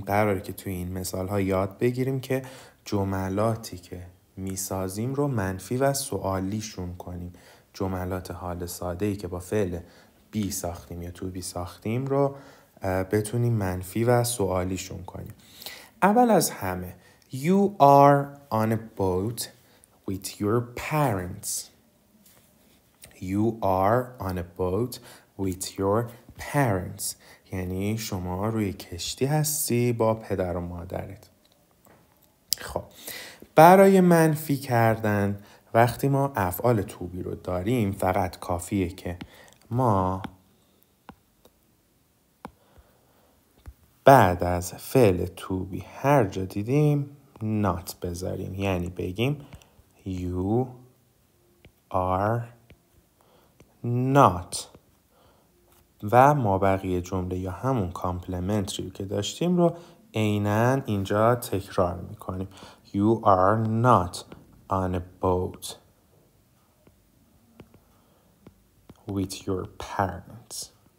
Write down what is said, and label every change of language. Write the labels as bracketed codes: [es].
[fa] قراره که توی این مثال ها یاد بگیریم که جملاتی که میسازیم رو منفی و سوالیشون کنیم. جملات حال ساده‌ای که با فعل بی ساختیم یا تو بی ساختیم رو بتونیم منفی و سوالیشون کنیم. اول از همه [en] You are on a boat with your parents. You are on a boat with your parents. [fa] یعنی شما روی کشتی هستی با پدر و مادرت. خب برای منفی کردن وقتی ما افعال to be رو داریم فقط کافیه که ما بعد از فعل to be هر جا دیدیم not بذاریم، یعنی بگیم [en] you are not [fa] و مابقی جمله یا همون کامپلمنتری که داشتیم رو عیناً اینجا تکرار میکنیم. [en] You are not on a boat with your parents.